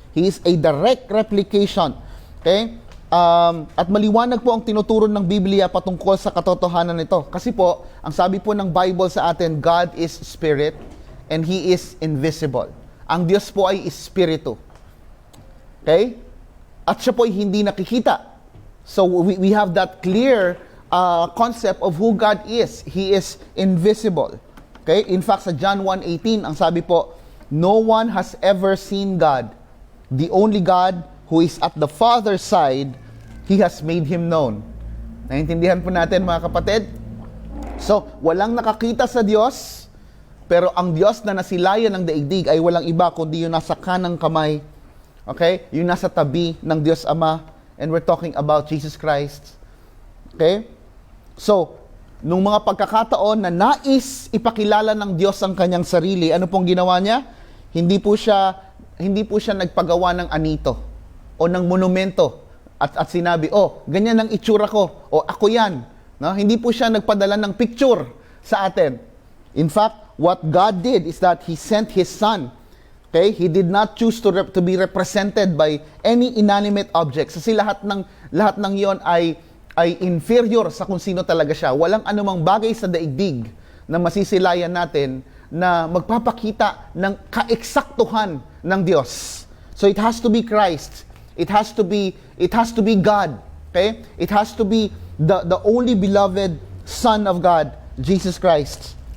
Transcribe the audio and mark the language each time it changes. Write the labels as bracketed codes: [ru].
[en] He is a direct replication. Okay? [tl] At maliwanag po ang tinuturo ng Biblia patungkol sa katotohanan nito. Kasi po, ang sabi po ng Bible sa atin, [en] God is spirit and He is invisible. [tl] Ang Diyos po ay espiritu. Okay? At siya po ay hindi nakikita. [en] So we have that clear concept of who God is. He is invisible. Okay? In fact, sa John 1:18, [tl] ang sabi po, [en] no one has ever seen God. The only God who is at the Father's side, He has made Him known. [tl] Naintindihan po natin, mga kapatid? So, walang nakakita sa Diyos, pero ang Diyos na nasilayan ng daigdig ay walang iba kundi yung nasa kanang kamay. Okay? Yung nasa tabi ng Diyos Ama. [en] And we're talking about Jesus Christ. Okay? [tl] So, nung mga pagkakataon na nais ipakilala ng Diyos ang kanyang sarili, ano pong ginawa niya? Hindi po siya nagpagawa ng anito o ng monumento at sinabi, oh, ganyan ang itsura ko, o ako yan. No? Hindi po siya nagpadala ng picture sa atin. [en] In fact, what God did is that He sent His Son. Okay? He did not choose to be represented by any inanimate objects. [tl] Kasi lahat ng yon ay inferior sa kung sino talaga siya. Walang anumang bagay sa daigdig na masisilayan natin na magpapakita ng kaeksaktuhan ng Diyos. [en] So it has to be Christ. It has to be God. Okay? It has to be the only beloved Son of God, Jesus Christ.